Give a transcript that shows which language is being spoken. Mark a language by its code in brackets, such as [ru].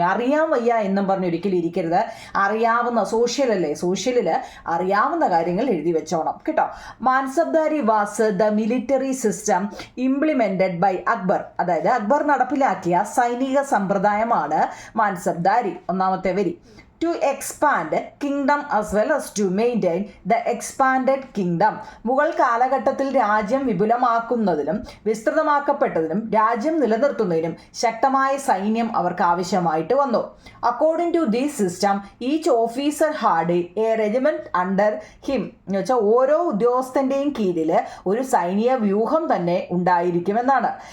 [ml] അറിയാൻ വയ്യ എന്നും പറഞ്ഞ് ഒരിക്കലും ഇരിക്കരുത്. അറിയാവുന്ന സോഷ്യലല്ലേ, സോഷ്യലിൽ അറിയാവുന്ന കാര്യങ്ങൾ എഴുതി വെച്ചോണം കേട്ടോ. [en] Mansabdari was the military system implemented by Akbar. [ml] അതായത് അക്ബർ നടപ്പിലാക്കിയ സൈനിക സമ്പ്രദായമാണ് മാൻസബ്ദാരി. ഒന്നാമത്തെ വരി. [en] To expand kingdom as well as to maintain the expanded kingdom. [ml] Mughal കാലഘട്ടത്തിൽ രാജ്യം വിപുലമാക്കുന്നതിനും വിസ്തൃതമാക്കപ്പെട്ടതിനും രാജ്യം നിലനിർത്തുന്നതിനും ശക്തമായ സൈന്യം അവർക്ക് ആവശ്യമായിട്ട് വന്നു. [en] According to this system each officer had a regiment under him. [ml] എന്ന് വെച്ചാൽ ഓരോ ഉദ്യോഗസ്ഥൻ്റെയും കീഴിൽ ഒരു സൈനിക വ്യൂഹം തന്നെ ഉണ്ടായിരിക്കുമെന്നാണ്.